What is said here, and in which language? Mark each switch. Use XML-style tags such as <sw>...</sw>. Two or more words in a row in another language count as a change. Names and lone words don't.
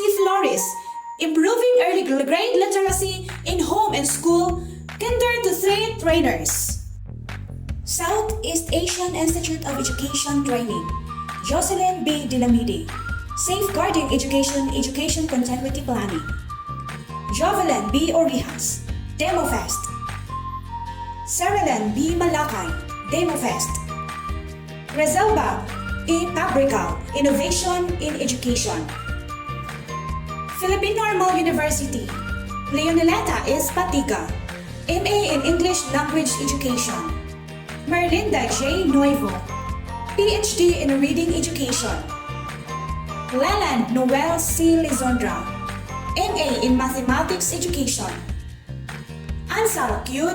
<en>Flores, improving early grade literacy in home and school, Kinder to 3 trainers. Southeast Asian Institute of Education Training, Jocelyn B. Dinamidi, Safeguarding Education Continuity Planning. Jovelyn B. Orihas, DemoFest. Cerelan B. Malakay, DemoFest. Rezelba E. Pabrical, Innovation in Education. Philippine Normal University, Leoneleta S. Patiga, MA in English Language Education. Merlinda J. Nuevo, PhD in Reading Education. Leland Noel C. Lizondra, MA in Mathematics Education. Ansal Q.</en>